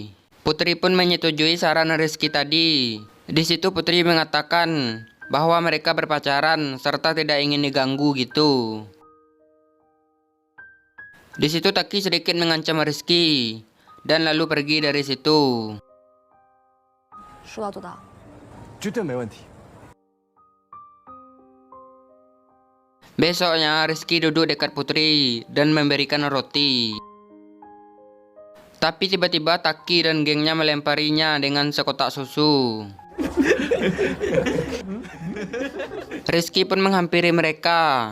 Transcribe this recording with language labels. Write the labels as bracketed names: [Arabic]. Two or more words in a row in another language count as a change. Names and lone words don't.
[Indonesian] Putri pun menyetujui saran Rizky tadi. Di situ Putri mengatakan bahwa mereka berpacaran serta tidak ingin diganggu gitu. Di situ Taki sedikit mengancam Rizky dan lalu pergi dari situ. [Chinese] 说到做到。绝对没问题。 [Indonesian] Besoknya Rizky duduk dekat Putri dan memberikan roti. Tapi tiba-tiba Taki dan gengnya melemparinya dengan sekotak susu. Rizky pun menghampiri mereka.